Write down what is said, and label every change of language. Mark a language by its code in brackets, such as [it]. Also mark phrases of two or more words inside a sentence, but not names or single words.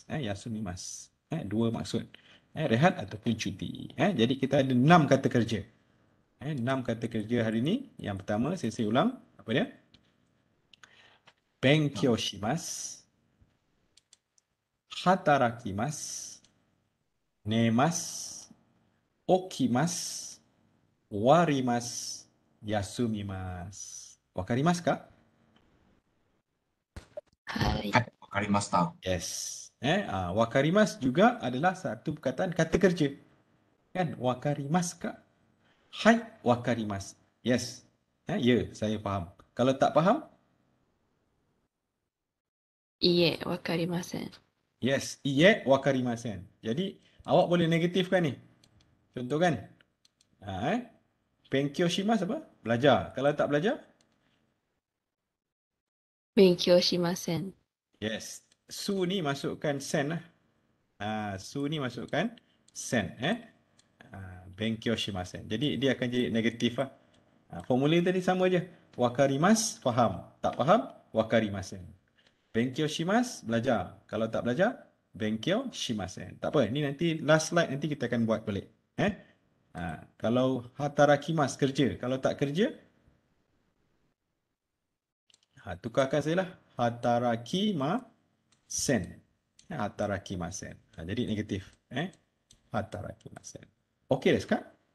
[ms] Yasumimasu. 2 maksud. Rehat ataupun cuti. Jadi kita ada 6 kata kerja. 6 kata kerja hari ni. Yang pertama, saya ulang. Apa dia? [ja] 勉強します。働きます. 寝ます。起きます. Warimasu. 休みます。分かりますか? Hai. はい、わかりました。 Yes. [ms] Wakarimasu juga adalah satu perkataan kata kerja. Kan? [ja] 分かりますか？はい、分かります. Yes. [ms] Ya, saya faham. Kalau tak faham? [ja] いいえ、分かりません. Yes. いいえ、分かりません. [ms] Jadi, awak boleh negatifkan ni. Contoh kan? [ja] 勉強します [ms] apa? Belajar. Kalau tak belajar? [ja] 勉強しません. [ms] Yes. Su ni masukkan sen lah. Su ni masukkan sen. [ja] 勉強しません. [ms] Jadi dia akan jadi negatif lah. Formula tadi sama je. Wakarimasu, faham. Tak faham, [ja] 分かりません。勉強します, [ms] belajar. Kalau tak belajar, [ja] 勉強しません. [ms] Tak apa, ni nanti last slide nanti kita akan buat balik. Kalau hatarakimasu, kerja. Kalau tak kerja, tukarkan saya lah. [ja] 働きません。働きません. [ms] Jadi negatif. Hatarakimasen. Okey dah sekarang?